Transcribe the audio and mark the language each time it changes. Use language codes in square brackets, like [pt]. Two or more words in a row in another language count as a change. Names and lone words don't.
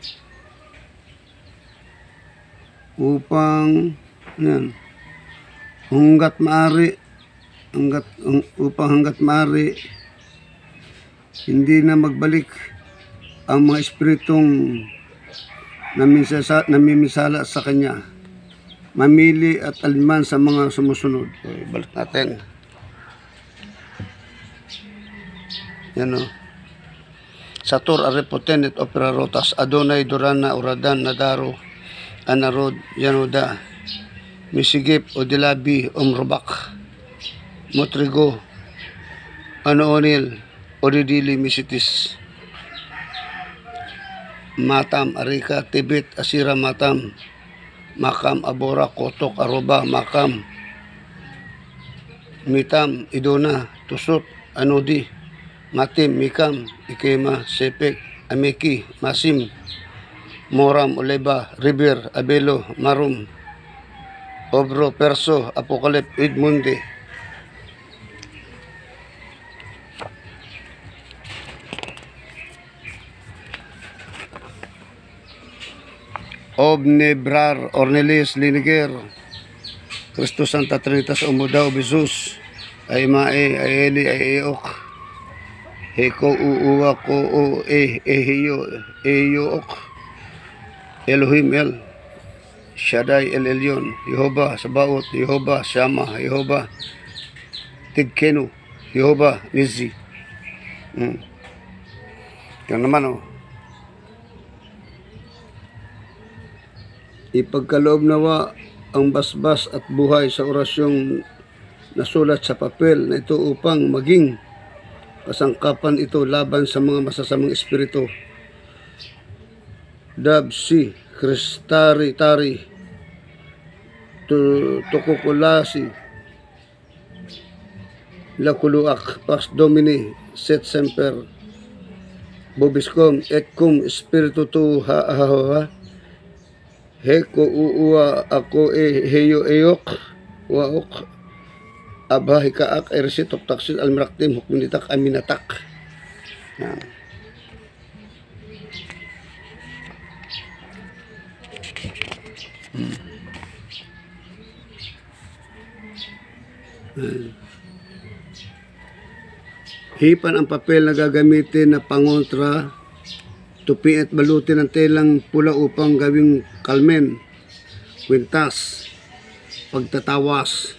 [tl] yan, hanggat maaari hindi na magbalik ang mga espiritong namimisala sa kanya. Mamili at aliman sa mga sumusunod. Okay, balik natin. Yan o. [la] Satur Arepoten et Opera Rotas, Adonai Durana Uradan Nadaro, Anarod Yanuda, Misigip Odilabi Umrobak, Motrigo, Anoonil, Odidili Misitis, Matam Arika, Tibet Asira Matam, Makam Abora Kotok Aroba Makam, Mitam Idona Tusot Anodi, Matim Mikam Ikema Sepek Ameki Masim, Moram Oleba River Abelo Marum, Obro Perso Apokalip Idmundi. Obnebrar Ornelis Liniger, Christus Santa Trinitas Umudaw Bisus, Aimae Aeli Aeok, Heko Uuwa Ko O Ehiyo Eyook, Elohim El Shaddai El Elyon, Yehova Sabaot, Yehova Shama, Yehova Tigkenu, Yehova Nizi. [tl] Yan naman o. Ipagkaloob nawa ang basbas at buhay sa orasyong nasulat sa papel na ito upang maging kasangkapan ito laban sa mga masasamang espiritu. [la] Dabsi, Kristari, Tari, Tukukulasi, Lakuluak, Pas Domini, Set Semper, Bobiscom, et cum Spiritu tu ha Heko uuwa ako heyo eyok waok abahi kaak ersitok taksil almraktim hukminitak aminatak. [tl] Yan. Hipan ang papel na gagamitin na pangontra, tupi at balutin ng telang pula upang gawing kalmen, kwintas, pagtatawas.